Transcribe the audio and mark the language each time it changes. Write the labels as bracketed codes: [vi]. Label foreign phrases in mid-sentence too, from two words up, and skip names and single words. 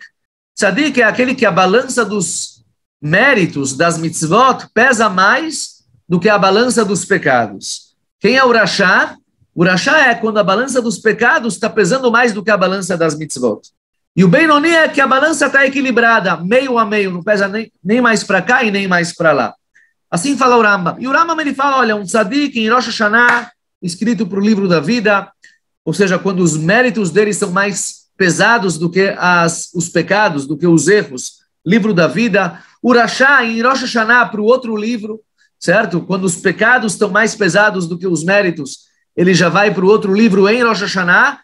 [pt] Tzadik é aquele que a balança dos méritos das mitzvot pesa mais do que a balança dos pecados. Quem é o Rashá? O Rashá é quando a balança dos pecados está pesando mais do que a balança das mitzvot. E o Benoni é que a balança está equilibrada, meio a meio, não pesa nem mais para cá e nem mais para lá. Assim fala o Rambam. E o Rambam ele fala, olha, um tzadik em Rosh Hashanah, escrito para o livro da vida, ou seja, quando os méritos dele são mais pesados do que os pecados, do que os erros, livro da vida. O Rashá em Rosh Hashanah para o outro livro, certo? Quando os pecados estão mais pesados do que os méritos, ele já vai para o outro livro em Rosh Hashanah.